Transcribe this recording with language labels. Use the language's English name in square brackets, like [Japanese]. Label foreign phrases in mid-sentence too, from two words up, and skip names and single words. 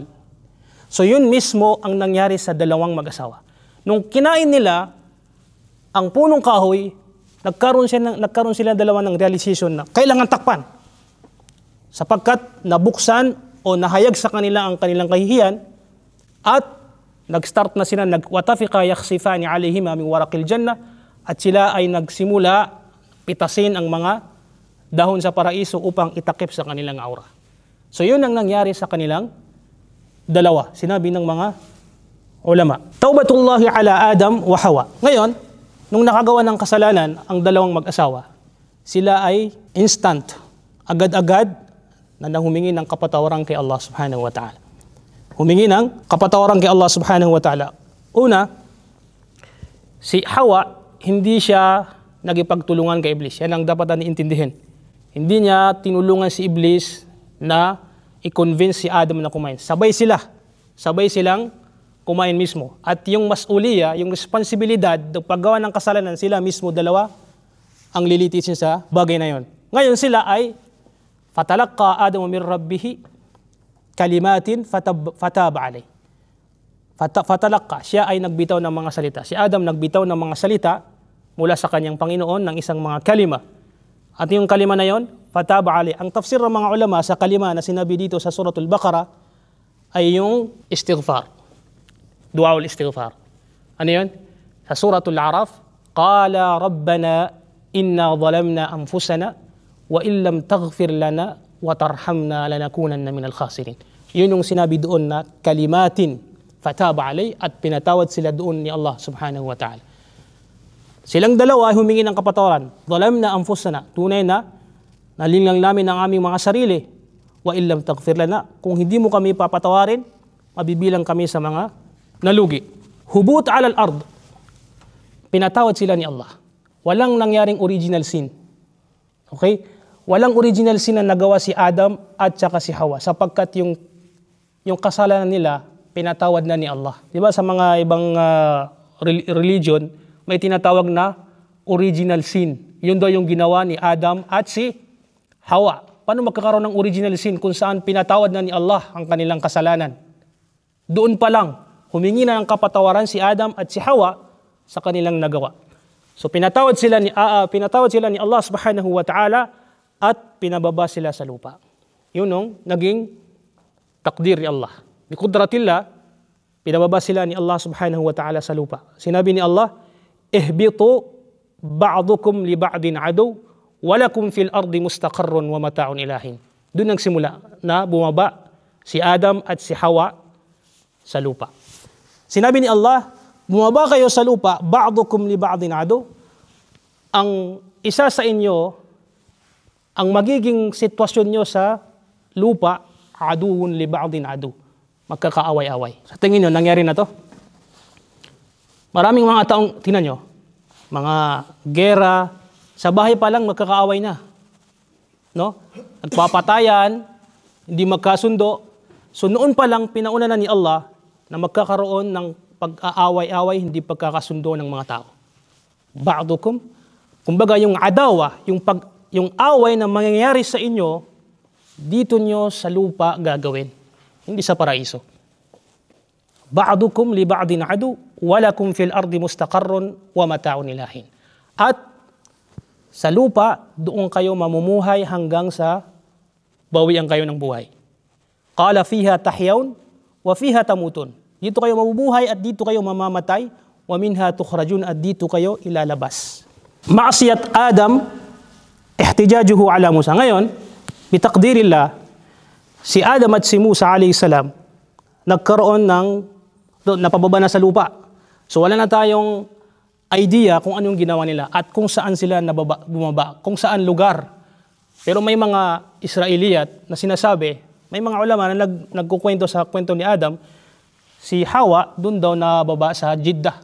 [Filipino] So yun mismo ang nangyari sa dalawang mag-asawa. Nung kinain nila ang punong kahoy, nagkaroon sila dalawa ng realization na kailangan takpan. Sapagkat nabuksan o nahayag sa kanila ang kanilang kahihiyan at nag-start na sila, [Arabic] وطفقا يخصفان عليهما من ورق الجنة, [Filipino] at sila ay nagsimula pitasin ang mga dahon sa paraiso upang itakip sa kanilang aura. So yun ang nangyari sa kanilang dalawa, sinabi ng mga ulama. [Arabic] توبة الله على آدم وحواء. [Filipino] Ngayon, nung nakagawa ng kasalanan ang dalawang mag-asawa, sila ay instant, agad-agad na humingi ng kapatawaran kay Allah [Arabic] سبحانه وتعالى. [Filipino] Humingi ng kapatawaran kay Allah [Arabic] سبحانه وتعالى. [Filipino] Una, si Hawa, hindi siya nagipagtulungan kay Iblis. Yan ang dapat natin intindihin. Hindi niya tinulungan si Iblis na i-convince si Adam na kumain. Sabay silang kumain mismo. At yung masuliya, yung responsibilidad, ng paggawa ng kasalanan, sila mismo dalawa ang lilitisin sa bagay na yon. Ngayon sila ay [Arabic] فتلقى آدم من ربه كلمات فتاب عليه. [Filipino] Fatalaqqa, siya ay nagbitaw ng mga salita. Si Adam nagbitaw ng mga salita mula sa kanyang Panginoon ng isang mga kalima. At yung kalima na yon, [Arabic] فتاب عليه. [Filipino] Ang tafsir ng mga ulama sa kalima na sinabi dito sa Suratul Baqarah ay yung istighfar. [Arabic] دعاء الاستغفار. [Filipino] Ano yun? Sa [Arabic] Suratul Araf, قالا ربنا ظلمنا أنفسنا وإن لم تغفر لنا وترحمنا لنكونن من الخاسرين. [Filipino] Yun yung sinabi doon na [Arabic] كلمات فتاب عليه, [Filipino] at pinatawad sila doon ni Allah [Arabic] سبحانه وتعالى. [Filipino] Silang dalawa humingi ng kapatawaran. [Arabic] ظلمنا أنفسنا, [Filipino] tunay na nalinlang namin ang aming mga sarili. [Arabic] وإن لم تغفر لنا, [Filipino] kung hindi mo kami papatawarin, mabibilang kami sa mga nalugi. [Arabic] هبوط على الأرض, [Filipino] pinatawad sila ni Allah. Walang nangyaring [English] original sin. [Filipino] Okay? Walang [English] original sin [Filipino] na nagawa si Adam at saka si Hawa, sapagkat yung kasalanan nila pinatawad na ni Allah. Di ba sa mga ibang religion, may tinatawag na [English] original sin. [Filipino] Yun daw yung ginawa ni Adam at si Hawa. Paano magkakaroon ng [English] original sin [Filipino] kung saan pinatawad na ni Allah ang kanilang kasalanan? Doon pa lang, humingi na ng kapatawaran si Adam at si Hawa sa kanilang nagawa. So pinatawad sila ni Allah [Arabic] سبحانه وتعالى [Filipino] at pinababa sila sa lupa. Yun ang naging takdir ni Allah. [Arabic] بقدرة الله, [Filipino] pinababa sila ni Allah [Arabic] سبحانه وتعالى [Filipino] sa lupa. Sinabi ni [Arabic] Allah, اهبطوا بعضكم لبعض عدو ولكم في الأرض مستقر ومتاع إلى حين. [Filipino] Doon nagsimula na bumaba si Adam at si Hawa sa lupa. Sinabi ni Allah, bumaba kayo sa lupa, [Arabic] بعضكم لبعض عدو. [Filipino] Ang isa sa inyo, ang magiging sitwasyon nyo sa lupa, [Arabic] عدو لبعض عدو. [Filipino] Magkakaaway-away. Sa tingin nyo, nangyari na to? Maraming mga taong, tingnan nyo, mga gera, sa bahay pa lang magkakaaway na. No? Nagpapatayan, hindi magkasundo. So noon pa lang pinauna na ni Allah na magkakaroon ng pag-aaway-away, hindi pagkakasundo ng mga tao. Ba'dukum, kumbaga yung adawa, yung away na mangyayari sa inyo, dito nyo sa lupa gagawin, hindi sa paraiso. [Arabic] بعضكم لبعض عدو ولكم في الأرض مستقر ومتاع إلى حين. [Filipino] At sa lupa, doon kayo mamumuhay hanggang sa bawian kayo ng buhay. [Arabic] قال فيها تحيون وفيها تموتون. [Filipino] Dito kayo mabubuhay at dito kayo mamamatay. [Arabic] ومنها تخرجون [Filipino] at dito kayo ilalabas. [Arabic] معصية آدم، احتجاجه على موسى. [Filipino] Ngayon, bitaqdirillah, si Adam at si Musa [Arabic] عليه السلام [Filipino] nagkaroon ng napababa na sa lupa. So wala na tayong idea kung anong ginawa nila at kung saan sila bumaba, kung saan lugar. Pero may mga Israeliyat na sinasabi, may mga ulama na nagkukwento sa kwento ni Adam, si Hawa doon daw nababa sa Jeddah.